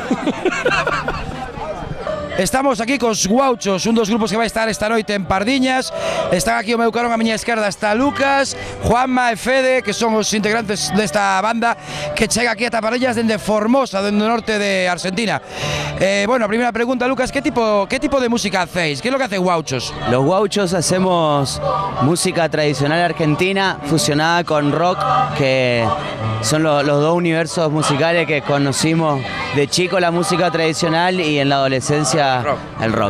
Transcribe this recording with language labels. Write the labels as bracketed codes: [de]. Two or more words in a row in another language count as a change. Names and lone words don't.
[gl] Estamos aquí cos Guauchos, un dos grupos que vai estar esta noite en Pardiñas. Están aquí ao meu carón, a miña esquerda está Lucas, Juanma e Fede, que son os integrantes desta banda que chega aquí a Pardiñas dende Formosa, dende o norte de Argentina. Bueno, a primeira pregunta, Lucas, [es] ¿qué tipo de música hacéis? ¿Qué es lo que hace Guauchos? Los Guauchos hacemos música tradicional argentina fusionada con rock, que son los dos universos musicales que conocimos de chico, la música tradicional, y en la adolescencia el rock.